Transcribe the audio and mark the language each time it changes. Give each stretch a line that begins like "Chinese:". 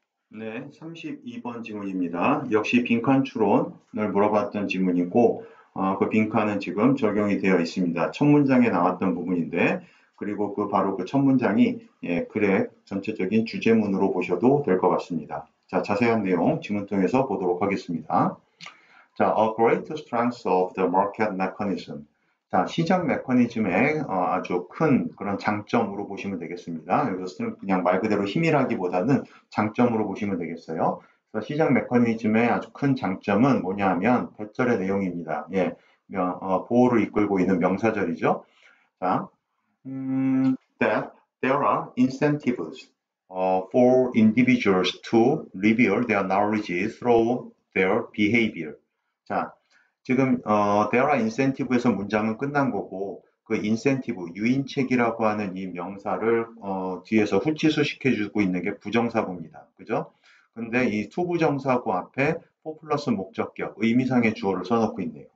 Korean: 네, 32번 지문입니다. 역시 빈칸 추론을 물어봤던 지문이고 그 빈칸은 지금 적용이 되어 있습니다. 첫 문장에 나왔던 부분인데 그리고 그 바로 그 첫 문장이 글의 전체적인 주제문으로 보셔도 될 것 같습니다. 자, 자세한 내용 지문 통해서 보도록 하겠습니다.
English: 자, a great strength of the market mechanism.
Korean: 자, 시장 메커니즘의 아주 큰 그런 장점으로 보시면 되겠습니다. 이것은 그냥 말 그대로 힘이라기보다는 장점으로 보시면 되겠어요. 그래서 시장 메커니즘의 아주 큰 장점은 뭐냐면 대절의 내용입니다. 예, 보호를 이끌고 있는 명사절이죠.
English: 자, that there are incentives for individuals to reveal their knowledge through their behavior.
Korean: 자, 지금
English: there are incentive
Korean: 에서 문장은 끝난 거고 그 incentive, 유인책이라고 하는 이 명사를 뒤에서 후치수 시켜주고 있는 게 부정사구입니다. 그죠? 근데 이 투부정사구 앞에 for 플러스 목적격, 의미상의 주어를 써놓고 있네요.